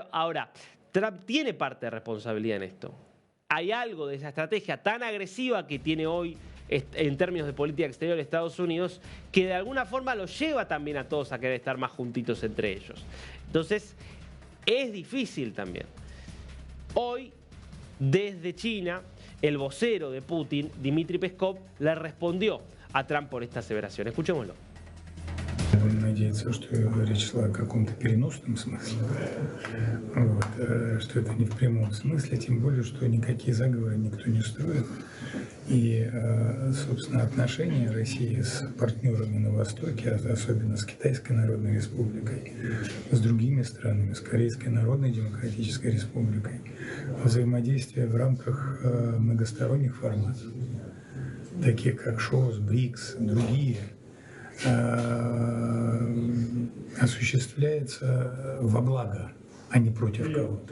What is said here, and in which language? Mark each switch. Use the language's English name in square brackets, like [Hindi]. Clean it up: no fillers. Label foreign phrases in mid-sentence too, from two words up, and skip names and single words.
[Spanish] Ahora, Trump tiene parte de responsabilidad en esto. Hay algo de esa estrategia tan agresiva que tiene hoy en términos de política exterior de Estados Unidos, que de alguna forma los lleva también a todos a querer estar más juntitos entre ellos. Entonces, es difícil también. Hoy, desde China, el vocero de Putin, Dmitry Peskov, le respondió a Trump por esta aseveración. Escuchémoslo. [Russian] Будем надеяться, что речь шла о каком-то переносном смысле, что это не в прямом смысле, тем более, что никакие заговоры никто не строит. И, собственно, отношения России с партнерами на Востоке, особенно с Китайской Народной Республикой, с другими странами, с Корейской Народной Демократической Республикой, взаимодействие в рамках многосторонних форматов, таких как ШОС, БРИКС, другие, осуществляется во благо, а не против кого-то.